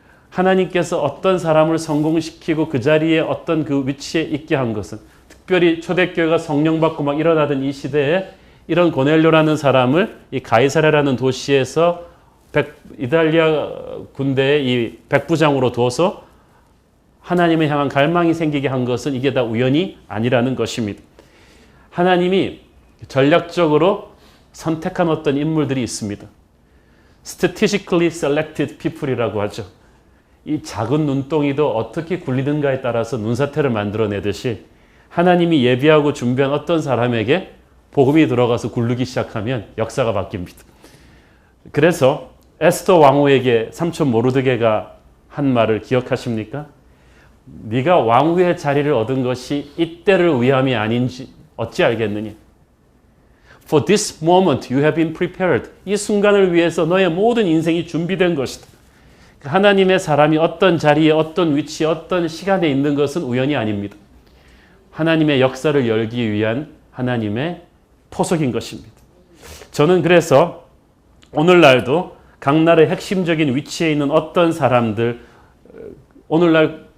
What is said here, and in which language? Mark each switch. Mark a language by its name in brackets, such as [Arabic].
[Korean] 하나님께서 어떤 사람을 성공시키고 그 자리에 어떤 그 위치에 있게 한 것은 특별히 초대교회가 성령받고 막 일어나던 이 시대에 이런 고넬료라는 사람을 이 가이사랴라는 도시에서 이탈리아 군대의 이 백부장으로 둬서 하나님을 향한 갈망이 생기게 한 것은 이게 다 우연이 아니라는 것입니다. 하나님이 전략적으로 선택한 어떤 인물들이 있습니다. [English] Strategically selected people [Korean] 이라고 하죠. 이 작은 눈덩이도 어떻게 굴리는가에 따라서 눈사태를 만들어내듯이 하나님이 예비하고 준비한 어떤 사람에게 복음이 들어가서 굴르기 시작하면 역사가 바뀝니다. 그래서 에스더 왕후에게 삼촌 모르드게가 한 말을 기억하십니까? 네가 왕후의 자리를 얻은 것이 이때를 위함이 아닌지 어찌 알겠느냐? [English] For this moment you have been prepared. [Korean] 이 순간을 위해서 너의 모든 인생이 준비된 것이다. 하나님의 사람이 어떤 자리에 어떤 위치에 어떤 시간에 있는 것은 우연이 아닙니다. 하나님의 역사를 열기 위한 하나님의 포석인 것입니다. 저는 그래서 오늘날도 각 나라의 핵심적인 위치에 있는 어떤 사람들, 오늘날